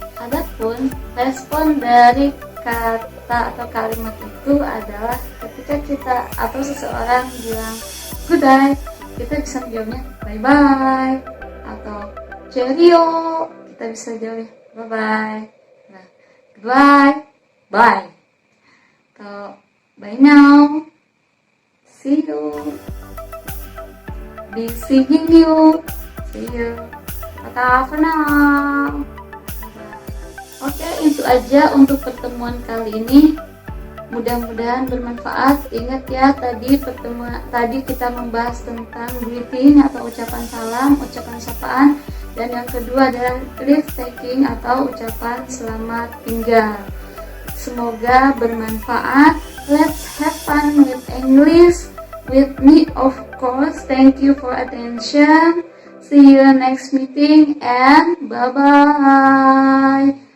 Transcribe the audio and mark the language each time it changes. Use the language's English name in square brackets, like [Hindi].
[Indonesian] Adapun respon dari kata atau kalimat itu adalah ketika kita atau seseorang bilang goodbye, kita bisa jawabnya bye-bye, atau cheerio, kita bisa jawabnya bye-bye. [English] Nah, goodbye, bye, atau bye now, see you, be seeing you, see you, tata for now. [Indonesian] Oke, itu aja untuk pertemuan kali ini. Mudah-mudahan bermanfaat. Ingat ya, tadi kita membahas tentang greeting atau ucapan salam, ucapan sapaan, dan yang kedua adalah leave taking atau ucapan selamat tinggal. Semoga bermanfaat. [English] Let's have fun with English with me, of course. Thank you for attention. See you next meeting and bye-bye.